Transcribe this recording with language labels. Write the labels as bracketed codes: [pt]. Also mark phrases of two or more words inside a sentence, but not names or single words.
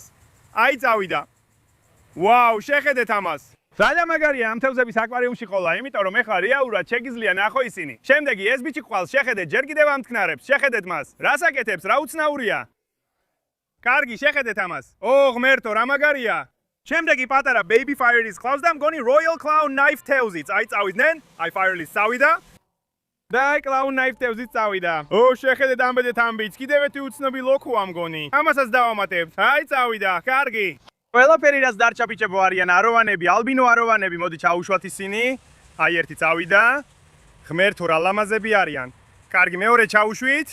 [ka] აი წავიდა. ვაუ, შეხედეთ ამას. ძალიან მაგარია ამ თევზების აკვარიუმში ყოლა, იმიტომ რომ ეხლა რეალურად შეგიძლია ნახო ისინი. შემდეგი ეს ბიჭი ყავს, შეხედეთ, ჯერ კიდევ ამთქნარებს, შეხედეთ მას. რას აკეთებს, რა უცნაურია. კარგი, შეხედეთ ამას. ო, ღმერთო, რა მაგარია. შემდეგი პატარა [en] baby fire- [ka] ის ყავს და მგონი [en] royal clown knife [ka] თევზიც. აი წავიდნენ, აი fire-ის წავიდა. და აი [en] clown knife [ka] თევზიც წავიდა. ო, შეხედეთ ამბედეთ ამ ბიჭს, კიდევ ერთი უცნობი ლოქოა მგონი. ამასაც დავამატებთ. აი წავიდა, კარგი. ყველაფერი რაც დარჩა ბიჭებო არიან აროვანები, ალბინო აროვანები, მოდი ჩაუშვათ ისინი. აი ერთი წავიდა. ღმერთო, რა ლამაზები არიან. კარგი, მეორე ჩაუშვით.